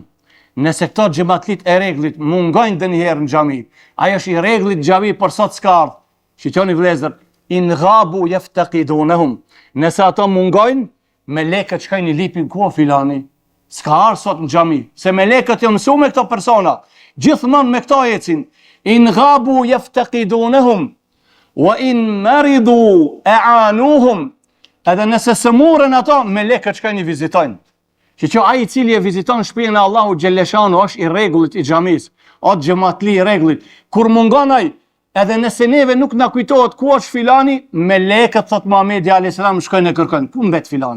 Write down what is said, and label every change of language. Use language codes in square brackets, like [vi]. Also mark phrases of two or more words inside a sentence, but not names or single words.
[sq] Nëse këto xhamatlit e rregullit mungojnë ndonjëherë në xhami, ajo është i rregullit xhami për sot s'ka ardhur. Shiqoni vëllezër, [ar] إن غابوا افتقدوهم. [sq] Nëse ato mungojnë, melekët shkojnë i lipin ku filani. S'ka ardhur sot në xhami, se melekët janë mësuar me këto persona. Gjithmonë me këto ecin. [ar] إن غابوا افتقدوهم وإن مرضوا أعانوهم. [sq] Edhe nëse sëmurën ato, melekët shkojnë i vizitojnë. Që ai I cili e viziton shtëpinë e Allahut xhelleshanu është I rregullit I xhamisë, o xhamatli I rregullit. Kur mungon ai, edhe nëse neve nuk na kujtohet ku është filani, melekët thot Muhamedi [ar] عليه السلام [sq] shkojnë e kërkojnë, ku mbet filani?